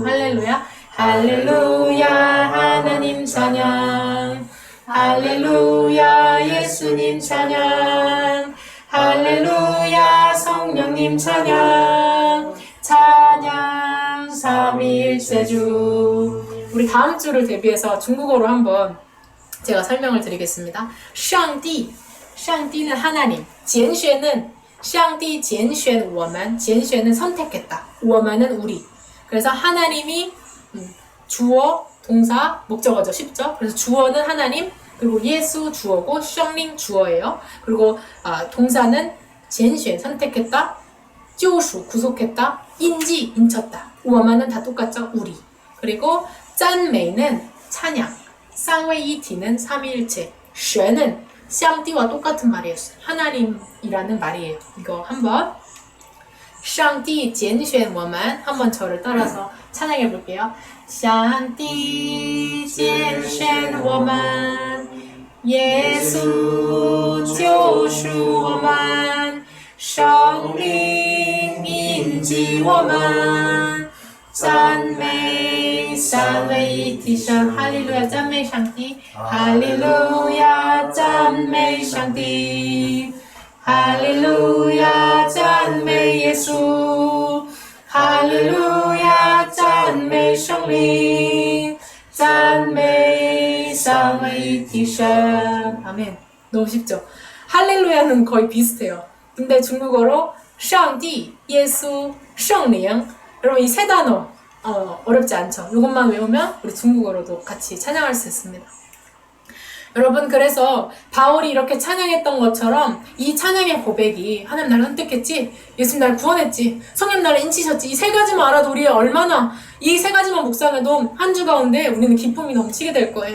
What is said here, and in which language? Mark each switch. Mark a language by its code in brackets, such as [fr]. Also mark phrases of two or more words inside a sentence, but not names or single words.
[ko] 할렐루야, 할렐루야, 하나님 찬양, 할렐루야, 예수님 찬양, 할렐루야, 성령님 찬양, 찬양 삼위일체 주. 우리 다음 주를 대비해서 중국어로 한번 제가 설명을 드리겠습니다. 上帝, 上帝는 하나님, [zh] 拣选는 上帝拣选我们, 拣选 [ko] 는 선택했다, 我们 은 우리. 그래서 하나님이 주어, 동사, 목적어죠. 쉽죠? 그래서 주어는 하나님, 그리고 예수 주어고 圣灵 주어예요. 그리고 동사는 拣选 선택했다, 救赎 구속했다, 인지 인쳤다. 우어만은 다 똑같죠? 우리. 그리고 짠메이는 찬양, 쌍웨이티는 삼위일체, 神은 上帝 와 똑같은 말이었어요. 하나님이라는 말이에요. 이거 한번 [zh] 上帝拣选我们 [ko] 한번 저를 따라서 찬양해 볼게요. [zh] 上帝拣选我们，耶稣救赎我们，圣灵印记我们，赞美三位一体神，哈利路亚，赞美上帝，哈利路亚，赞美上帝，哈利路亚，赞美耶稣，哈利路亚，赞美圣灵，赞美三位一体神。 [ko] 아멘. 너무 쉽죠? 할렐루야는 거의 비슷해요. 근데 중국어로 上帝, 예수, 圣灵. 여러분 이 세 단어 어렵지 않죠? 이것만 외우면 우리 중국어로도 같이 찬양할 수 있습니다. 여러분, 그래서 바울이 이렇게 찬양했던 것처럼 이 찬양의 고백이 하나님 나를 선택했지, 예수님 나를 구원했지, 성령 나를 인치셨지, 이 세 가지만 알아도 우리 얼마나, 이 세 가지만 묵상해도 한 주 가운데 우리는 기쁨이 넘치게 될 거예요.